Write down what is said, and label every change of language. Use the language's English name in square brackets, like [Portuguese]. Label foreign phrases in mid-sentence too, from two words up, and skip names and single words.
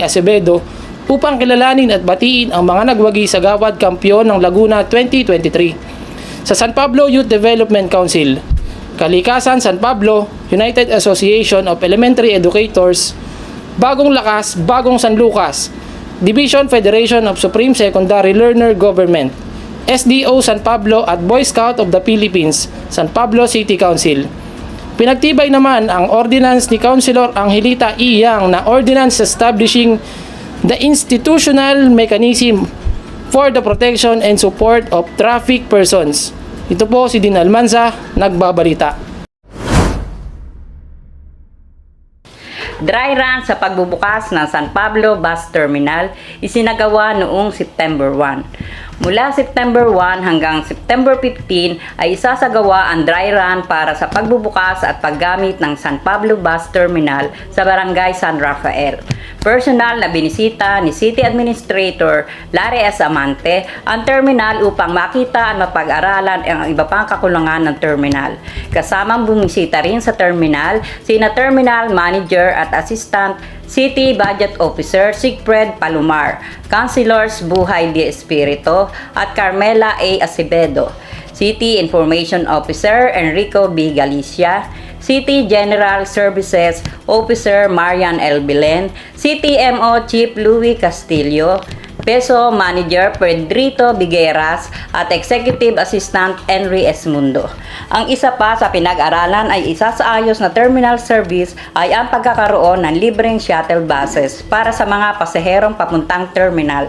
[Filipino] Acevedo upang kilalanin at batiin ang mga nagwagi sa Gawad Kampiyon ng Laguna 2023 sa San Pablo Youth Development Council, Kalikasan San Pablo, United Association of Elementary Educators, Bagong Lakas, Bagong San Lucas, Division Federation of Supreme Secondary Learner Government, SDO San Pablo at Boy Scout of the Philippines, San Pablo City Council. Pinagtibay naman ang ordinance ni Councilor Angelita E. [English] Yang na ordinance establishing the institutional mechanism for the protection and support of traffic persons. [Filipino] Ito po si Din Almanza, nagbabalita. [English] Dry run [Filipino] sa pagbubukas ng San Pablo Bus Terminal isinagawa noong September 1. Mula September 1 hanggang September 15 ay isasagawa ang [English] dry run [Filipino] para sa pagbubukas at paggamit ng San Pablo Bus Terminal sa Barangay San Rafael. Personal na binisita ni City Administrator Larry S. Amante ang terminal upang makita at mapag-aralan ang iba pang kakulangan ng terminal. Kasamang bumisita rin sa terminal sina Terminal Manager at Assistant City Budget Officer Sigfred Palomar, Councilors Buhay de Espiritu at Carmela A. Acevedo, City Information Officer Enrico B. Galicia, City General Services Officer Marian L. Belen, CTMO Chief Louis Castillo, Peso Manager Pedrito Bigueras at Executive Assistant Henry Esmundo. Ang isa pa sa pinag-aralan ay isasaayos na terminal service ay ang pagkakaroon ng libreng [English] shuttle buses [Filipino] para sa mga pasaherong papuntang terminal.